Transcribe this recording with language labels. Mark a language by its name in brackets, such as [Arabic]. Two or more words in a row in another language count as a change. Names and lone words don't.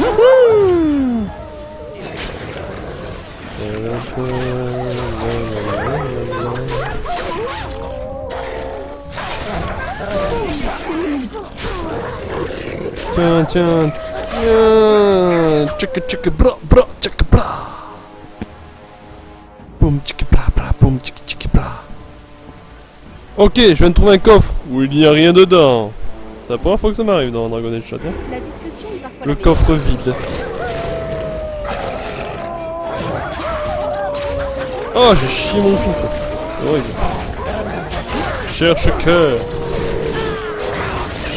[French] Tiens, tiens, tiens. Tchaka tchaka bra bra tchaka bra. Boum tchaka bra bra boum tchaka tchaka bra. Ok, je viens de trouver un coffre où il n'y a rien dedans. C'est la première fois que ça m'arrive dans Dragon Age Chat. La discrétion est parfois Le la coffre vide. Oh, j'ai chié mon cul. C'est horrible. Cherche cœur.